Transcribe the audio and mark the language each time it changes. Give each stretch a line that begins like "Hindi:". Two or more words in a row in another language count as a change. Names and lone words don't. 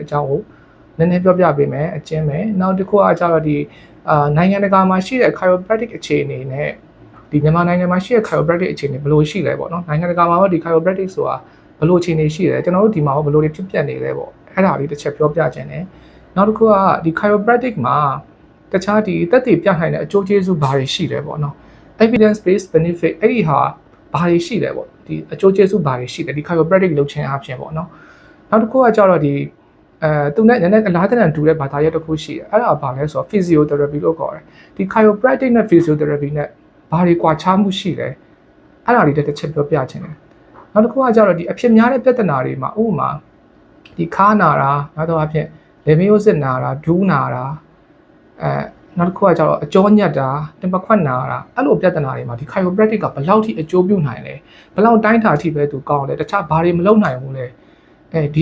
Burmese: တဲ့အကြောင်းကိုနည်းနည်းပြောပြပေးမယ်အကျဉ်းပဲနောက်တစ်ခုကကျတော့ဒီနိုင်ငံတကာမှာရှိတဲ့ chiropractic အခြေအနေနဲ့ဒီမြန်မာနိုင်ငံမှာရှိတဲ့ chiropractic အခြေအနေဘယ်လိုရှိလဲပေါ့နော်နိုင်ငံတကာမှာတော့ဒီ chiropractic ဆိုတာဘယ်လိုအခြေအနေရှိလဲကျွန်တော်တို့ဒီမှာဘယ်လိုတွေဖြစ်ပျက်နေလဲပေါ့အဲ့ဒါလေးတစ်ချက်ပြောပြခြင်းတယ်နောက်တစ်ခုကဒီ chiropractic မှာတခြားဒီသက်သေပြနိုင်တဲ့အကျိုးကျေးဇူးဘာတွေရှိလဲပေါ့နော်
English: evidence based benefit
Burmese: အဲ့ဒီဟာဘာတွေရှိလဲပေါ့ဒီအကျိုးကျေးဇူးဘာတွေရှိလဲဒီ chiropractic လုပ်ခြင်းအပြင်ပေါ့နော်နောက်တစ်ခုကကျ တော့ဒီသူနဲ့နည်းနည်းအလားတန်တူတဲ့ဘာသာရပ်တစ်ခုရှိတယ်အဲ့ဒါဘာလဲဆိုတော့ physiotherapy လို့ခေါ်တယ်ဒီ chiropractic နဲ့ physiotherapy နဲ့ဘာ တွေကွာခြားမှုရှိလဲအဲ့ဒါတွေတစ်ချက်ပြောပြခြင်းတယ်နောက်တစ်ခုကကျတော့ဒီအဖြစ်များတဲ့ပြဿနာတွေမှာဥပမာဒီခါနာတာနောက်တော့အဖြစ်လေမယိုးစစ်နာတာဒူးနာတာနောက်တစ်ခုကကျတော့အကြောညက်တာတင်ပခွက်နာတာအဲ့လိုပြဿနာတွေမှာဒီ chiropractic ကဘယ်လောက်ထိအကျိုးပြုနိုင်လဲဘယ်လောက်တိုင်းတာထိပဲသူကောင်းလဲတခြားဘာတွေမလုပ်နိုင်ဘူးလဲဒီ